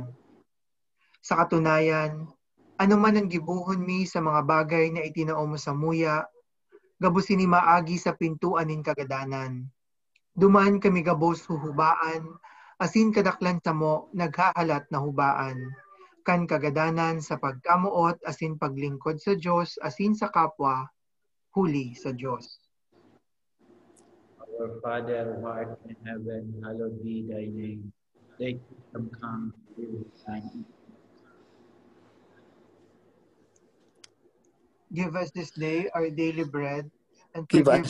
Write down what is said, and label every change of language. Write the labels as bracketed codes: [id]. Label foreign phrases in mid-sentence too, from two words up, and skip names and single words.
[bik] Sa katunayan, ano man ang gibuhon mi sa mga bagay na itinao mo sa muya, gabusin ni maagi sa pintuan nin kagadanan. Duman kami gabos huhubaan, asin kadaklan sa mo naghahalat na hubaan. Kan kagadanan sa pagkamuot asin paglingkod sa Diyos asin sa kapwa, huli sa Diyos. [en] Our Father who art in heaven, hallowed be thy name. Thy kingdom come, thy will be done. Give us this day our daily bread, and Give forgive